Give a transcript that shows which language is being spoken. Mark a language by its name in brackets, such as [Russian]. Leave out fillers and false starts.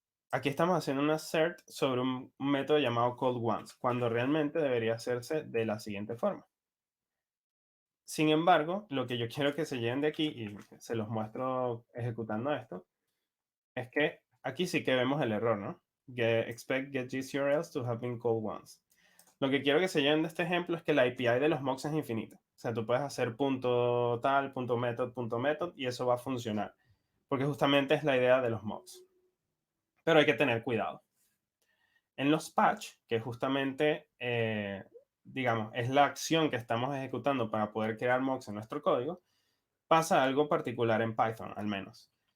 [Spanish] Aquí estamos haciendo una cert sobre un método llamado callOnce, cuando realmente debería hacerse de la siguiente forma. Sin embargo, lo que yo quiero que se lleven de aquí, y se los muestro ejecutando esto, es que aquí sí que vemos el error, ¿no? [English] Expect getGistURLs to have been called once. [Spanish] Lo que quiero que se lleven de este ejemplo es que la API de los mocks es infinita. O sea, tú puedes hacer punto tal, punto method, y eso va a funcionar. Porque justamente es la idea de los mocks. Pero hay que tener cuidado. En los patch, que justamente, digamos, es la acción que estamos ejecutando para poder crear mocks en nuestro código, pasa algo particular en Python, al menos.